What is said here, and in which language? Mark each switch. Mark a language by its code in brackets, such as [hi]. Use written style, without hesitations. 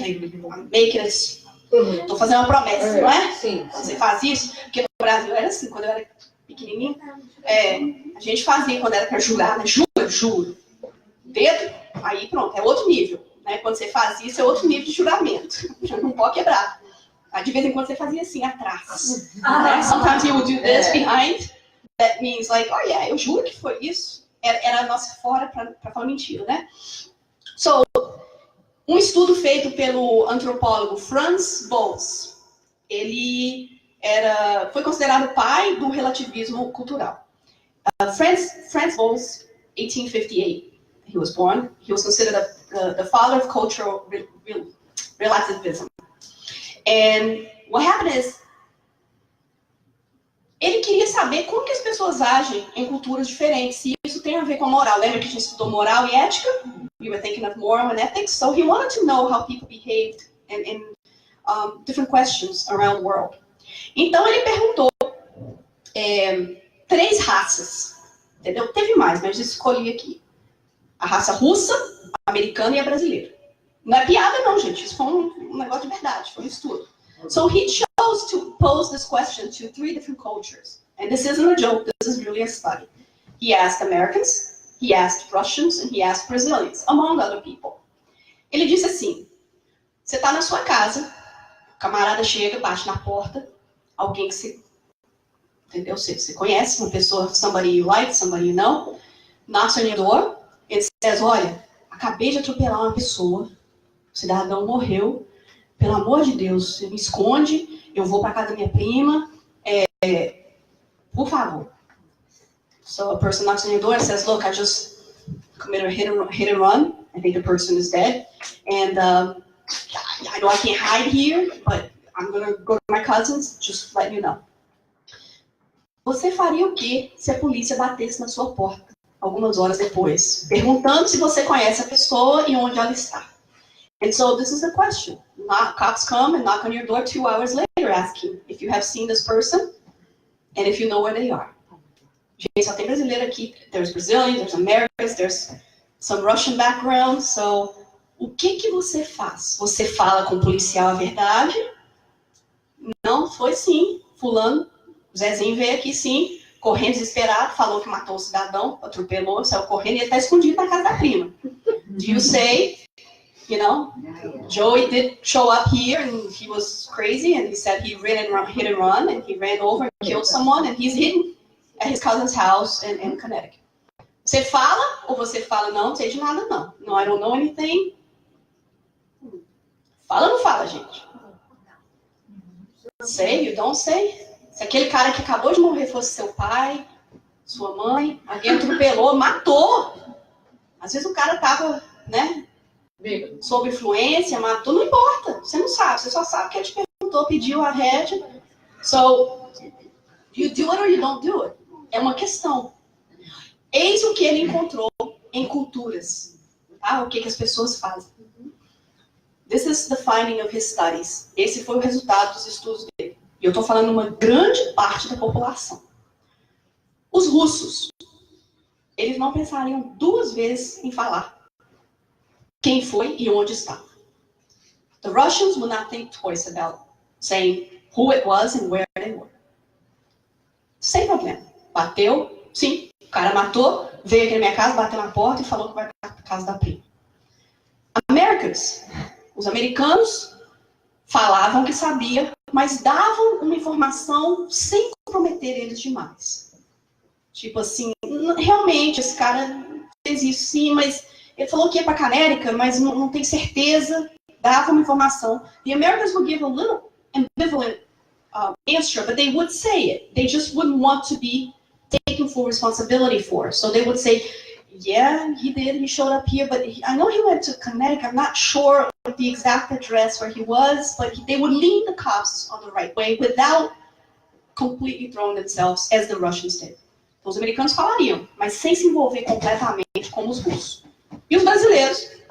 [en] Like, I'm making it. [pt] Tô fazendo uma promessa, não é? Sim. Você faz isso? Porque no Brasil era assim, quando eu era pequenininha. A gente fazia quando era para jurar, né? Juro. Dedo, aí pronto, é outro nível. Né? Quando você faz isso, é outro nível de juramento. Já não pode quebrar. Aí, de vez em quando você fazia assim, atrás. Né? [en] Sometimes you would do this behind. That means like, oh yeah, [pt] eu juro que foi isso. Era a nossa fora para falar mentira, né? So, um estudo feito pelo antropólogo Franz Boas, ele foi considerado o pai do relativismo cultural. [en] Franz Boas, 1858, he was born. He was considered the father of cultural relativism. And what happened is, [pt] ele queria saber como que as pessoas agem em culturas diferentes, se isso tem a ver com a moral. Lembra que a gente estudou moral e ética? [en] We were thinking of moral and ethics. So he wanted to know how people behaved in different questions around the world. [pt] Então ele perguntou 3 raças, entendeu? Teve mais, mas eu escolhi aqui. A raça russa, a americana e a brasileira. Não é piada não, gente. Isso foi um negócio de verdade, foi um estudo. [en] So he chose to pose this question to 3 different cultures. And this isn't a joke, this is really a study. He asked Americans, he asked Russians, and he asked Brazilians, among other people. [pt] Ele disse assim, você está na sua casa, o camarada chega, bate na porta, alguém que você, entendeu? Você conhece, uma pessoa, [en] somebody you like, somebody you know, knocks on your door, [pt] ele diz, olha, acabei de atropelar uma pessoa, o cidadão morreu, pelo amor de Deus, você me esconde, eu vou para casa da minha prima, por favor. [en] So a person knocks on your door and says, look, I just committed a hit and run. I think the person is dead. And I know I can't hide here, but I'm going to go to my cousins, just let you know. [pt] Você faria o quê se a polícia batesse na sua porta, algumas horas depois, perguntando se você conhece a pessoa e onde ela está? [en] And so this is the question. Cops come and knock on your door 2 hours later asking if you have seen this person and if you know where they are. [pt] Gente, só tem brasileiro aqui. [en] There's Brazilians, there's Americans, there's some Russian background. [pt] So, o que você faz? Você fala com o policial a verdade? Não, foi sim. Fulano, o Zezinho veio aqui sim, correndo desesperado, falou que matou o cidadão, atropelou, saiu correndo e ele está escondido na casa da prima. [en] Do you say, you know, Joey did show up here and he was crazy and he said he hit and run and he ran over and killed someone and he's hidden at his cousin's house in Connecticut. [pt] Você fala, ou você fala, não sei de nada, não. [en] No, I don't know anything. [pt] Fala ou não fala, gente? Sei, [en] you don't say. [pt] Se aquele cara que acabou de morrer fosse seu pai, sua mãe, alguém atropelou, matou. Às vezes o cara tava, né, sob influência, matou, não importa. Você não sabe, você só sabe que ele te perguntou, pediu a rédea. [en] So, you do it or you don't do it. [pt] É uma questão. Eis o que ele encontrou em culturas. Tá? O que as pessoas fazem. [en] This is the finding of his studies. [pt] Esse foi o resultado dos estudos dele. E eu estou falando uma grande parte da população. Os russos, eles não pensariam 2 vezes em falar quem foi e onde estava. [en] The Russians would not think twice about saying who it was and where they were. [pt] Sem problema. Bateu, sim, o cara matou, veio aqui na minha casa, bateu na porta e falou que vai para a casa da prima. Americans, os americanos falavam que sabia, mas davam uma informação sem comprometer eles demais. Tipo assim, realmente, esse cara fez isso sim, mas ele falou que ia para a Canérica, mas não tem certeza, dava uma informação. [en] The Americans would give a little ambivalent answer, but they would say it. They just wouldn't want to be taken full responsibility for. So they would say, yeah, he did, he showed up here, but I know he went to Connecticut. I'm not sure of the exact address where he was, but they would lead the cops on the right way without completely throwing themselves, as the Russians did. [pt] Então, os americanos falariam, mas sem se envolver completamente como os russos. E os brasileiros?